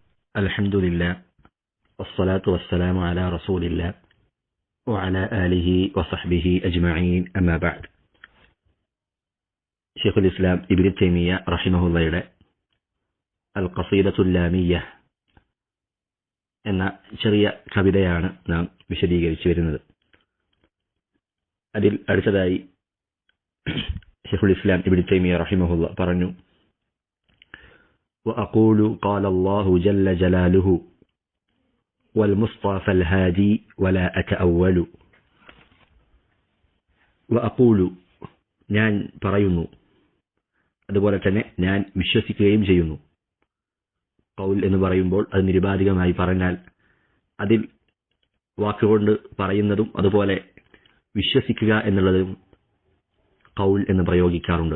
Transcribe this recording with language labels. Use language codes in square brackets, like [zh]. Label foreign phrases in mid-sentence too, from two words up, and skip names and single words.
[ar] الحمد لله والصلاة والسلام على رسول الله وعلى آله وصحبه أجمعين أما بعد شيخ الإسلام ابن تيمية رحمه الله القصيدة اللامية [ml] എന്ന ചെറിയ കവിതയാണ് നാം വിശദീകരിച്ചു വരുന്നത്. അതിൽ അടുത്തതായി ഷെയ്ഖുൽ ഇസ്ലാം ഇബ്നു തൈമിയ്യ റഹിമഹുല്ലാ പറഞ്ഞു, [ar] وأقول قال الله جل جلاله والمصطفى الهادي ولا أتأول. [ml] وأقول ഞാൻ പറയുന്നു, അതുപോലെ തന്നെ ഞാൻ വിശ്വസിക്കുകയും ചെയ്യുന്നു. ഖൗൽ എന്ന് പറയുമ്പോൾ അത് നിരുപാധികമായി പറഞ്ഞാൽ അതിൽ വാക്കുകൊണ്ട് പറയുന്നതും അതുപോലെ വിശ്വസിക്കുക എന്നുള്ളതും ഖൗൽ എന്ന് പ്രയോഗിക്കാറുണ്ട്.